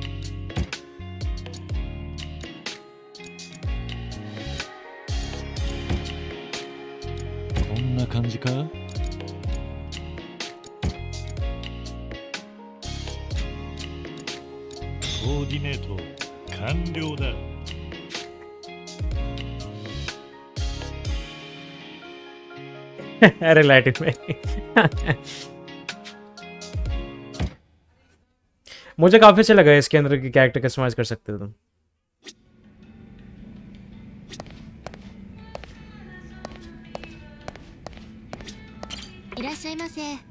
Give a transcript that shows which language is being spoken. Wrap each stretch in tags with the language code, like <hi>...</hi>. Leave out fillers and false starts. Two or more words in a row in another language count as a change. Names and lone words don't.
<ja>こんな感じかコーディネート完了だ。</ja> <hi>अरे लाइटिंग में मुझे काफी अच्छा लगा इसके अंदर की</hi> <en>character customize</en> <hi>कर सकते हो तुम.</hi> <ja>いらっしゃいませ。</ja>